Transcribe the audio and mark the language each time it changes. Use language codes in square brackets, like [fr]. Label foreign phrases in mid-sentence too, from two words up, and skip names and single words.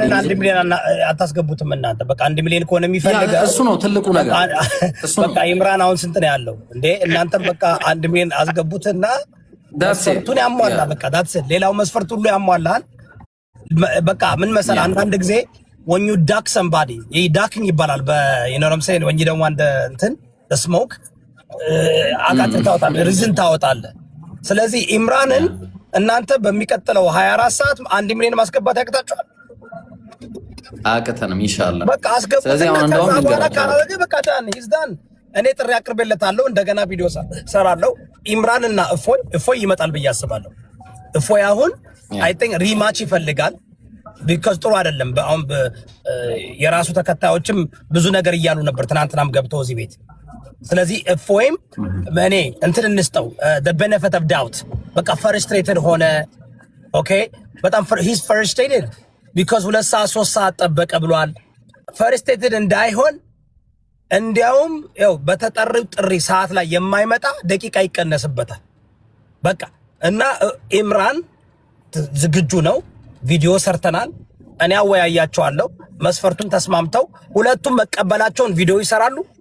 [am] አታስገቡትም እናንተ። በቃ 1 ሚሊዮን ከሆነ የሚፈልገው እሱ ነው ትልቁ ነገር። በቃ ኢምራን አሁን ስንት ነው ያለው እንዴ? እናንተም በቃ 1 ሚሊዮን አስገቡትና መስፈርቱን ያሟላ። በቃ ዳትስ ሌላው መስፈርት ሁሉ ያሟላል። በቃ ምን መሰለህ አንዳንድ ጊዜ [en] when you duck somebody [am] ይሄ ዳክን ይባላል በዩኖረም ሳይን [en] when you don't want [am] እንትን [en] the smoke [am] አቃተህ ታወጣለህ፣ ሪዝን ታወጣለህ። ስለዚህ ኢምራንን እናንተ በሚቀጥለው 24 ሰዓት 1 ሚሊዮን ማስገባት ያቅታችኋል? አቅተንም ኢንሻአላህ በቃ አስገቡት። ስለዚህ አሁን እንደውም ልንገራችሁ በቃ ይዝዳን። እኔ ጥሪ አቅርቤለታለሁ፣ እንደገና ቪዲዮ ሰራለሁ። ኢምራንና እፎይ ይመጣል ብዬ አስባለሁ። እፎይ አሁን አይ [en] think rematch [am] ይፈልጋል። ቢካዝ ጥሩ አይደለም። አሁን የራሱ ተከታዮችም ብዙ ነገር እያሉ ነበር ትናንትናም ገብተው እዚህ ቤት። ስለዚህ እፎይም እኔ እንትን እንስጠው [en] the benefit of doubt። [am] በቃ frustrated ሆነ። ኦኬ በጣም [en] he's frustrated because [am] 2 ሰዓት 3 ሰዓት ጠበቀ ብሏል። frustrated እንዳይሆን እንዲያውም ያው በተጠሪው ጥሪ ሰዓት ላይ የማይመጣ ደቂቃ ይቀነስበታል። በቃ እና ኢምራን ዝግጁ ነው። ቪዲዮ ሰርተናል። እኔ አወያያቸዋለሁ። መስፈርቱን ተስማምተው ሁለቱም መቀበላቸውን ቪዲዮ ይሰራሉ።